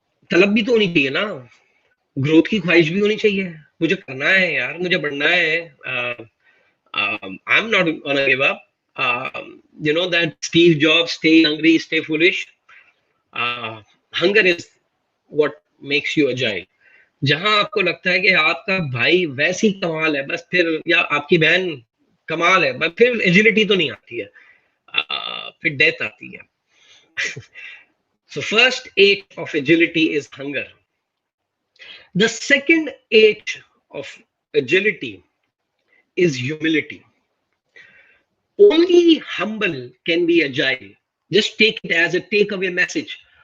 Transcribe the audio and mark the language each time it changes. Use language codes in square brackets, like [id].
[hi] तलब भी तो होनी चाहिए ना, ग्रोथ की ख्वाहिश भी होनी चाहिए. मुझे करना है यार, मुझे बढ़ना है. [en] I'm not gonna give up. You know that Steve Jobs, stay hungry, stay foolish. Hunger is what makes you agile. [hi] जहां आपको लगता है कि आपका भाई वैसी कमाल है बस, फिर या आपकी बहन कमाल है बस, फिर एजिलिटी तो नहीं आती है, फिर डेथ आती है. [en] So first H of agility is hunger. The second H of agility is humility. Only humble can be agile. Just take it as a takeaway message.